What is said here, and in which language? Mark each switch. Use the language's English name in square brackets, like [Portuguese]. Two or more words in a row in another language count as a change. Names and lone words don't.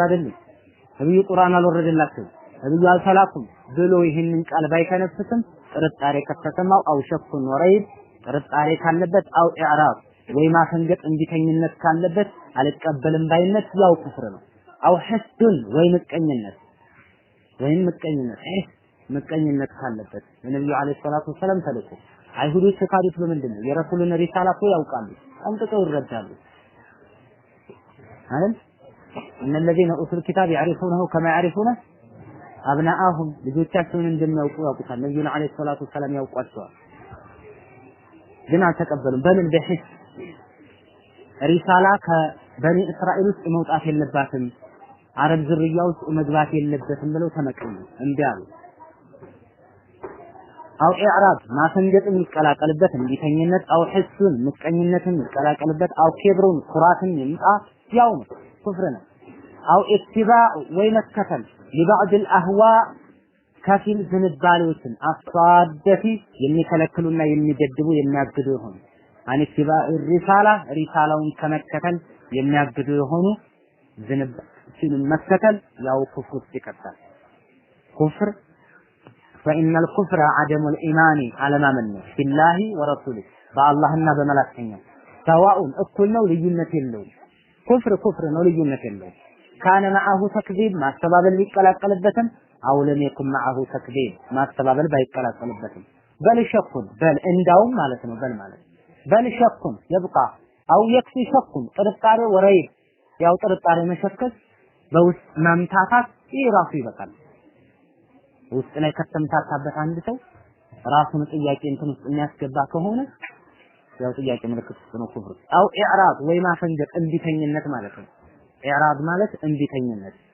[Amharic] አይደለም፣ ነብዩ ቁርአን አልወረደላቸው፣ ነብዩ አልተላኩም ብሎ ይህንን ቃል ባይከነፍስም ጥርጣሬ ከተሰማው [Arabic] أو شك وريب [Amharic] ጥርጣሬ ካለበት [Arabic] أو إعراض [Amharic] ወይ ማፈንገጥ እንዲተኝነት ካለበት አልቀበልም ባይነት ያው ኩፍር ነው። [Arabic] أو حسد [Amharic] ወይ ምቀኝነት ካለበት ነብዩ [Arabic] عليه الصلاة والسلام [Amharic] ተልኮ አይሁዶች ካዱት በምንድን ነው? የረሱልን ሪሳላ እኮ ያውቃሉ፣ ጠንቅቀው ይረዳሉ አይደል? እነ [Arabic] الذين اوتوا الكتاب يعرفونه كما يعرفون أبناءهم [Amharic] ልጆቻቸውን እንደሚያውቁ ያውቁታል። ነብዩና [Arabic] عليه الصلاة سلام [Amharic] ያውቋቸዋል፣ ግን አልተቀበሉም። በምን በሂስ ሪሳላ ከበኒ እስራኤል ውስጥ መውጣት የለባትም፣ አረብ ዝርያ ውስጥ መግባት የለበትም ብለው ተመቀኙ፣ እምቢ አሉ። [Arabic] أو إعراض [Amharic] ማፈንገጥም ይቀላቀልበት እንዲተኝነት፣ [Arabic] أو حسن [Amharic] ምቀኝነትን ይቀላቀልበት፣ [Arabic] أو كبر [Amharic] ኩራትን ይምጣ ያው ነው ኩፍር ነው። [Arabic] أو اتباع [Amharic] ወይ መከተል [Arabic] لبعض الاهواء [Amharic] ከፊል ዝንባሌዎችን አሳደፊ የሚከለክሉና የሚገድቡ የሚያግዱ ይሆኑ [Arabic] عن اتباع رسالة [Amharic] ሪሳላውን ከመከተል የሚያግዱ የሆኑ ዝንባሌዎችን መከተል ያው ኩፍር ውስጥ ይከታል። ኩፍር [Arabic] فإن الكفر عدم الإيمان على ما من بالله ورسوله بالله [Amharic] በመላእክተኛው سواء እኩል ነው ልዩነት የለውም። ኩፍር ነው ልዩነት የለውም። [Arabic] كان معه تكذيب [Amharic] ማስተባበል ቢቀላቀልበትም [Arabic] أو لم يكن معه تكذيب [Amharic] ማስተባበል ባይቀላቀልበትም [Arabic] بل شك [Amharic] በል እንዳውም ማለት ነው። [Arabic] بل شك يبقى أو يكفي شك [Amharic] ጥርጣሬ ወረይ ያው ጥርጣሬ መሸከስ በውስጥ ማምታታት ይህ ራሱ ይበቃል። ውስጥ ላይ ከተምታታበት አንድ ሰው ራሱን ጥያቄ እንትን ውስጥ የሚያስገባ ከሆነ ያው ጥያቄ ምልክት ውስጥ ነው ኩፍር። [Arabic] أو إعراض [Amharic] ወይ ማፈንገጥ እንቢተኝነት ማለት ነው። ኢዕራብ ማለት እንቢተኝነት